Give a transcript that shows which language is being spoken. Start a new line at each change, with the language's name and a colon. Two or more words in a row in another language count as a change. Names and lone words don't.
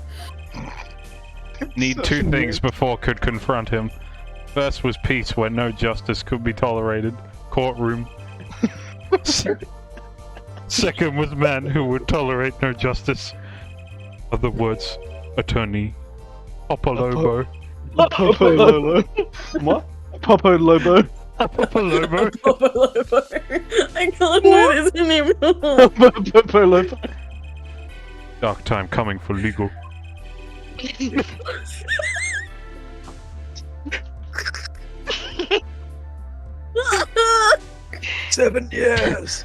English: Need two things before could confront him. First was peace where no justice could be tolerated. Courtroom. Second was man who would tolerate no justice. Other words, attorney. Papa Lobo. Papa Lobo. What? Papa Lobo. Papa Lobo. Papa Lobo. I can't do this anymore. Papa Lobo. Dark time coming for legal. 7 years.